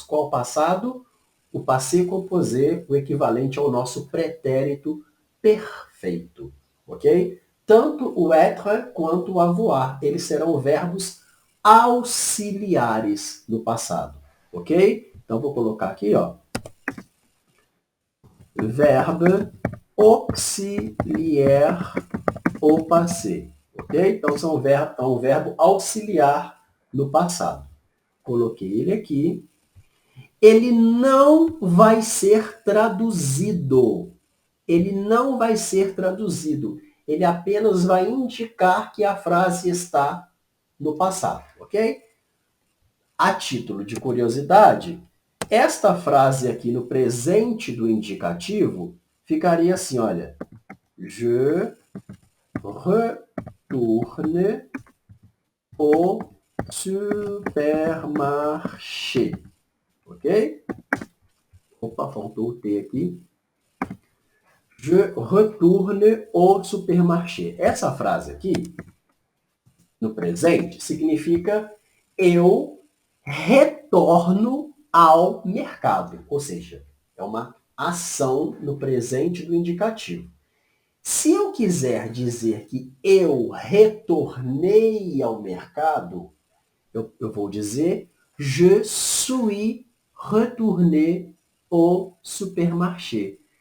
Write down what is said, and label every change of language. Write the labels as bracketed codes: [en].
[pt] Qual passado? O passé composé, o equivalente ao nosso pretérito perfeito, ok? Tanto o être quanto o avoir, eles serão verbos auxiliares no passado, ok? Então, vou colocar aqui, ó. [fr] Verbe auxiliaire au passé, ok? [pt] Então, é um verbo auxiliar no passado. Coloquei ele aqui. Ele não vai ser traduzido. Ele não vai ser traduzido. Ele apenas vai indicar que a frase está no passado, ok? A título de curiosidade, esta frase aqui no presente do indicativo ficaria assim, olha. [fr] Je retourne au supermarché. Ok? [pt] Opa, faltou o T aqui. [fr] Je retourne au supermarché. [pt] Essa frase aqui, no presente, significa eu retorno ao mercado. Ou seja, é uma ação no presente do indicativo. Se eu quiser dizer que eu retornei ao mercado, eu vou dizer [fr] je suis retourné au supermarché.